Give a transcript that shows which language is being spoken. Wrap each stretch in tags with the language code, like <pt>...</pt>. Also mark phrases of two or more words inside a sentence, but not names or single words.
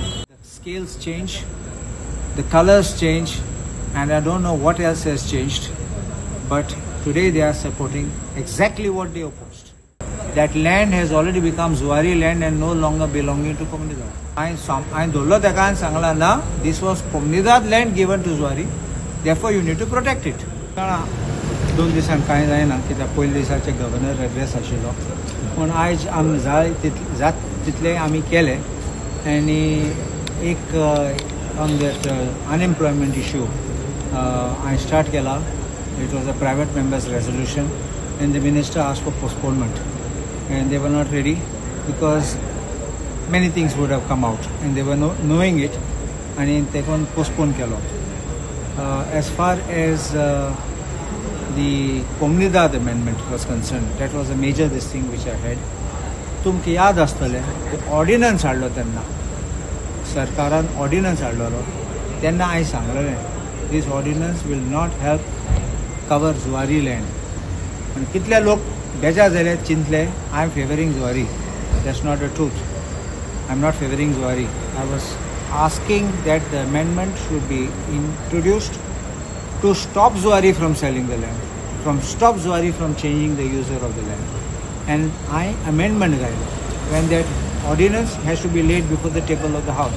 <en>The scales change, the colors change, and I don't know what else has changed, but today they are supporting exactly what they opposed. That land has already become Zuari land and no longer belonging to Komunidad. This was Komunidad land given to Zuari, therefore you need to protect it.</en> <kok>2 दिसान कांय जायना कित्याक पयल्या दिसाचे</kok> <en>governor address</en> <kok>आशिल्लो पूण आयज आमी जात तितले आमी केले आनी एक</kok> <en>on that unemployment issue</en> <kok>हांवें स्टार्ट केला.</kok> <en>it was a private members resolution and the minister asked for postponement and they were not ready because many things would have come out and they were knowing it</en> <kok>आनी तेका पोस्टपोन केलो.</kok> <en>as far as the Komunidad amendment was concerned, that was a major this thing which I had.</en> <kok>तुमकां याद आसतलें ऑर्डिनन्स हाडलो तेन्ना सरकारान ऑर्डिनन्स हाडलेलो तेन्ना हांवें सांगलेलें</kok> <en>this ordinance will not help cover Zuari land.</en> <kok>आनी कितले लोक बेजार जाले चिंतले</kok> <en>I am favoring Zuari. That's not the truth. I am not favoring Zuari. I was asking that the amendment should be introduced to stop Zuari from selling the land, stop Zuari from changing the user of the land. And I amendment when that ordinance has to be laid before the table of the house.</en>